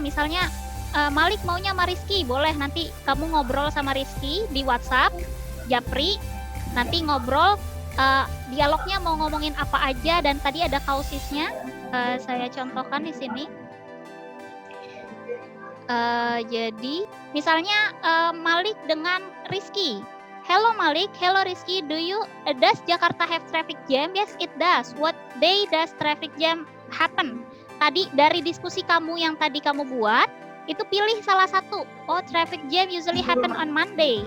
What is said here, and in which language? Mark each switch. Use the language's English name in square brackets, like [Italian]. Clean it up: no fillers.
[Indonesian] Misalnya Malik maunya sama Rizky, boleh nanti kamu ngobrol sama Rizky di WhatsApp, Japri. Nanti ngobrol, dialognya mau ngomongin apa aja, dan tadi ada kausisnya. Saya contohkan di sini. Jadi misalnya Malik dengan Rizky. [English] Hello Malik, hello Rizky, does Jakarta have traffic jam? Yes, it does. What day does traffic jam happen? [Indonesian] Tadi dari diskusi kamu yang tadi kamu buat, itu pilih salah satu. [English] Oh, traffic jam usually happen on Monday.